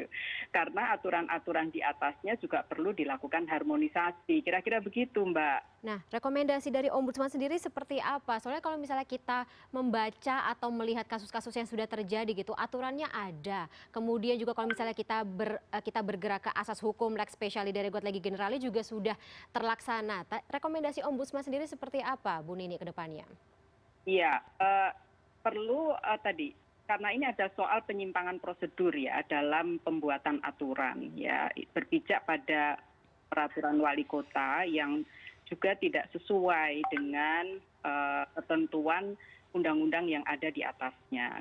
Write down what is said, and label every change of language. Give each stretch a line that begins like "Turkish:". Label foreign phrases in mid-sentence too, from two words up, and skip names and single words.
Indonesian: Karena aturan-aturan di atasnya juga perlu dilakukan harmonisasi. Kira-kira begitu, Mbak. Nah, rekomendasi dari Ombudsman sendiri seperti apa? Soalnya kalau misalnya kita membaca atau melihat kasus-kasus yang sudah terjadi gitu, aturannya ada. Kemudian juga kalau misalnya kita bergerak ke asas hukum,
Latin: lex specialis de reguat legi generali
Indonesian: juga sudah terlaksana. Rekomendasi Ombudsman sendiri seperti apa, Bu Nini, ke depannya? Iya, perlu tadi karena ini ada soal penyimpangan prosedur ya dalam pembuatan aturan ya berpijak pada peraturan wali kota yang juga tidak sesuai dengan ketentuan undang-undang yang ada di atasnya.